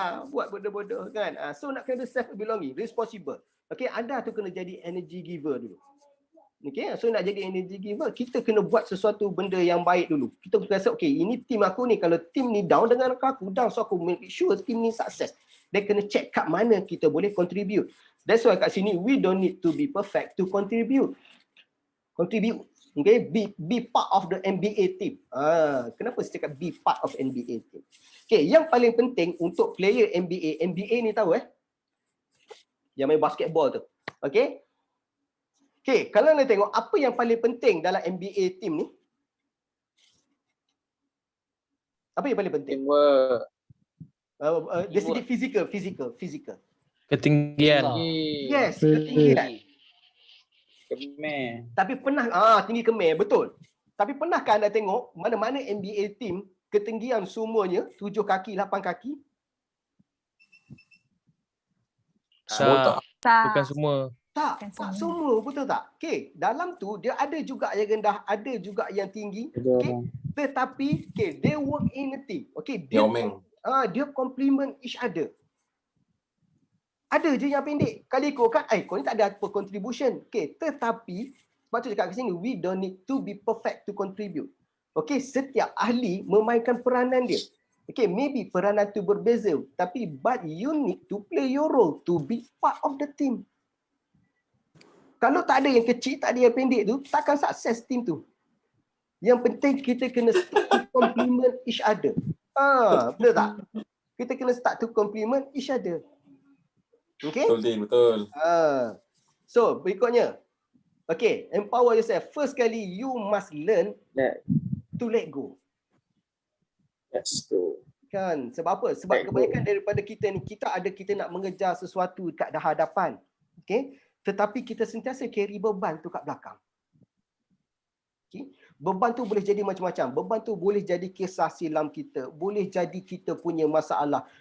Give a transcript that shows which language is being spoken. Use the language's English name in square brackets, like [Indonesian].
[Malay] Buat bodoh-bodoh kan. So nak kena [English] self belonging, responsible. [Malay] Okey, anda tu kena jadi [English] energy giver [Malay] dulu. Okey, so nak jadi energy giver, kita kena buat sesuatu benda yang baik dulu. Kita rasa okey, ini tim aku ni, kalau tim ni down dengan aku down, so aku [English] make sure [Malay] tim ni sukses. Dia kena check kat mana kita boleh contribute. [English] That's why [Malay] kat sini [English] we don't need to be perfect to contribute. Okay, be part of the NBA team. [Malay] Kenapa saya cakap [English] be part of NBA team? [Malay] Okay, yang paling penting untuk player NBA ni tahu yang main basketball tu. Okay. Okay, kalau anda tengok apa yang paling penting dalam NBA team ni? Apa yang paling penting? [English] Teamwork. [Malay] Dari segi physical. Ketinggian. Yes, ketinggian. Kemer. Tapi pernah tinggi kemer, betul. Tapi pernahkah anda tengok mana-mana NBA team ketinggian semuanya 7 kaki, 8 kaki? Semua tak. Bukan semua. Tak semua, betul tak? Okey, dalam tu dia ada juga yang rendah, ada juga yang tinggi. Okey. Tetapi [English] they work in a team. Okey, dia complement each other. [Malay] Ada je yang pendek. Kali kau kan, kau ni tak ada apa contribution. [English] Okey, [Malay] tetapi sebab tu cakap kat sini, [English] we don't need to be perfect to contribute. [Malay] Okey, setiap ahli memainkan peranan dia. [English] Okey, maybe [Malay] peranan tu berbeza, tapi [English] but you need to play your role to be part of the team. [Malay] Kalau tak ada yang kecil, tak ada yang pendek tu, takkan sukses team tu. Yang penting kita kena [English] start to compliment each other. [Malay] Betul tak? Kita kena [English] start to compliment each other. Okay? [Malay] Betul, Din. Betul. [English] So, [Malay] berikutnya. [English] Okay, empower yourself. First [Malay] kali, [English] you must learn to let go. Let's go. [Malay] Kan? Sebab apa? Sebab [English] Let go. [Malay] kebanyakan daripada kita ni, kita nak mengejar sesuatu kat hadapan. Okay? Tetapi kita sentiasa carry beban tu kat belakang. Okay? Beban tu boleh jadi macam-macam. Beban tu boleh jadi kisah silam kita. Boleh jadi kita punya masalah.